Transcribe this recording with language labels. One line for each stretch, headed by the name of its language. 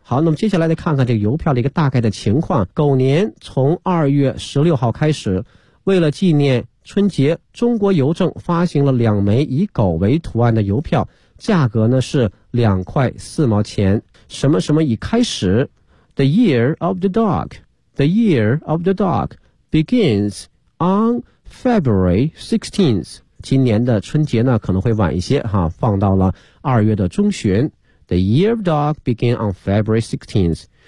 Chinese: 好，那么接下来再看看这个邮票的一个大概的情况。狗年从2月16号开始，为了纪念春节，中国邮政发行了两枚以狗为图案的邮票，价格呢是2.4块。什么什么已开始
English: ?The year of the dog. The year of the dog begins on February 16th.
Chinese: 今年的春节呢可能会晚一些哈，放到了2月的中旬。
English: The year of dog began on February 16th.